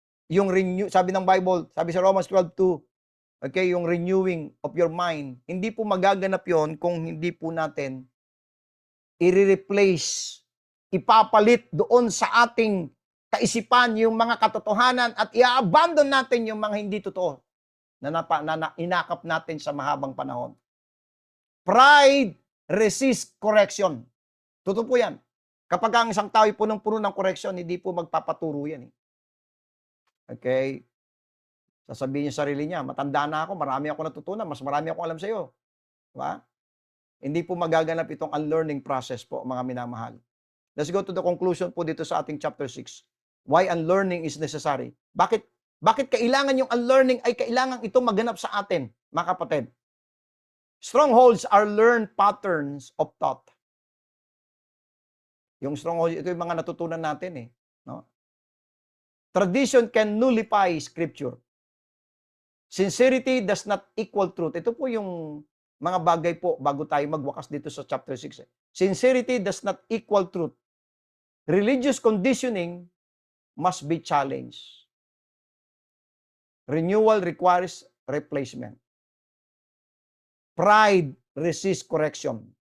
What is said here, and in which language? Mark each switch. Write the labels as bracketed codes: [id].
[tl] Yung sabi ng Bible, sabi sa Romans 12:2, okay, yung [en] renewing of your mind, [tl] hindi po magaganap yon kung hindi po natin i-replace, ipapalit doon sa ating kaisipan yung mga katotohanan at i-abandon natin yung mga hindi totoo na inakap natin sa mahabang panahon. [en] Pride resist correction. [tl] Totoo po yan. Kapag ang isang tao ay punong-puno ng correction, hindi po magpapaturo yan. Okay? Sasabihin niya sarili niya, matanda na ako, marami ako natutunan, mas marami ako alam sa iyo. Diba? Hindi po magaganap itong unlearning process po, mga minamahal. [en] Let's go to the conclusion [tl] po dito sa ating [en] chapter 6. Why unlearning is necessary? [tl] Bakit kailangan yung unlearning ay kailangan ito maganap sa atin, mga kapatid? [en] Strongholds are learned patterns of thought. [tl] Yung strongholds, ito yung mga natutunan natin eh. No? [en] Tradition can nullify scripture. Sincerity does not equal truth. [tl] Ito po yung mga bagay po bago tayo magwakas dito sa chapter 6. [en] Sincerity does not equal truth. Religious conditioning must be challenged. Renewal requires replacement. Pride resists correction.